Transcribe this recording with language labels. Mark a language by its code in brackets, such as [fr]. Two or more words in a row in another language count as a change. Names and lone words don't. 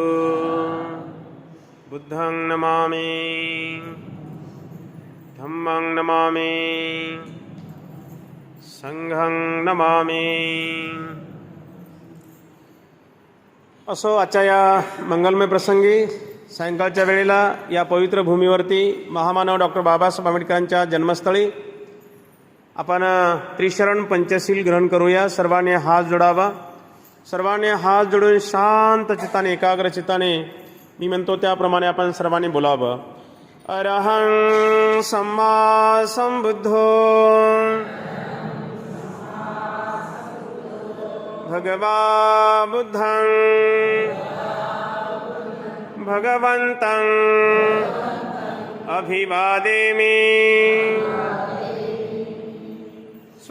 [pi] बुद्धं नमामि, धम्मं नमामि, संघं नमामि. [mr] असो आजच्या या मंगलमय प्रसंगी सायंकाळच्या वेळेला या पवित्र भूमीवरती महामानव डॉक्टर बाबासाहेब आंबेडकरांच्या जन्मस्थळी आपण त्रिशरण पंचशील ग्रहण करूया. सर्वांनी हात जोडावा. सर्वांनी हात जोडून शांत चित्ताने, एकाग्र चित्ताने मी म्हणतो त्याप्रमाणे आपण सर्वांनी बोलावं. [pi] अरहं सम्मा संबुद्धो भगवा बुद्धं भगवन्तं अभिवादेमि.